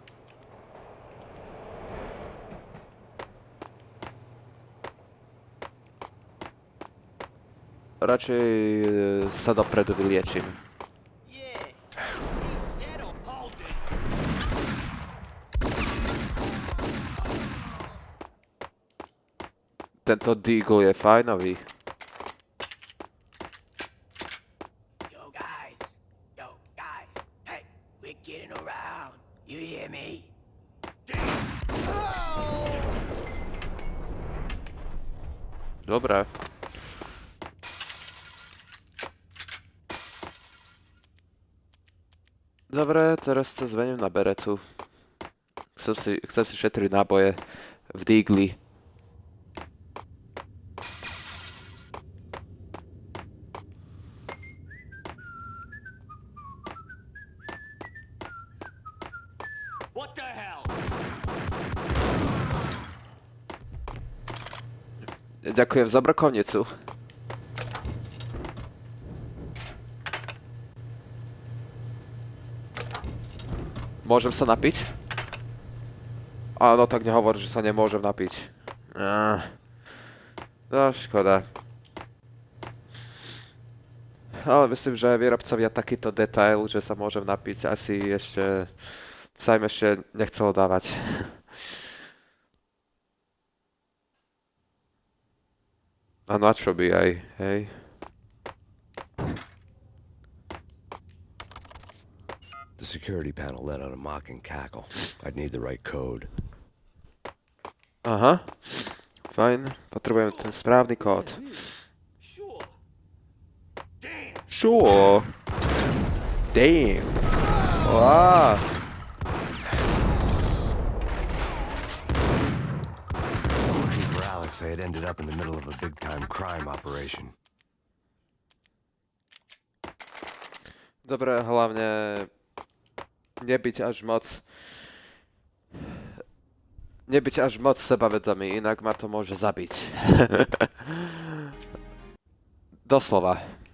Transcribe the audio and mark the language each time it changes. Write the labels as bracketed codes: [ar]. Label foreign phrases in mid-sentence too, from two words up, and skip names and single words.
[sk] Radšej sa dopredu vyliečím. Tento dígl je fajnový. [en] Yo guys, hey, we're getting around. You hear me? [sk] Dobre. Dobre, teraz to zmením na beretu. Chcem si šetriť náboje v dígli. [en] What the hell? [sk] Ďakujem za brokovnicu. Môžem sa napiť? Áno, tak nehovor, že sa nemôžem napiť. No, škoda. Ale myslím, že výrobcovia takýto detail, že sa môžem napiť, asi ešte... sa im ešte nechcelo dávať. A na čo by aj, hej? [en] The security panel let out a mocking cackle. I'd need the right code. [sk] Aha. Fajn. Potrebujem ten správny kód. [en] Sure. Damn. Wow. For Alex, they had ended up in the middle of a big-time crime operation. [sk] Dobre, hlavne nebyť až moc sebavedomý, inak ma to môže zabiť. Doslova.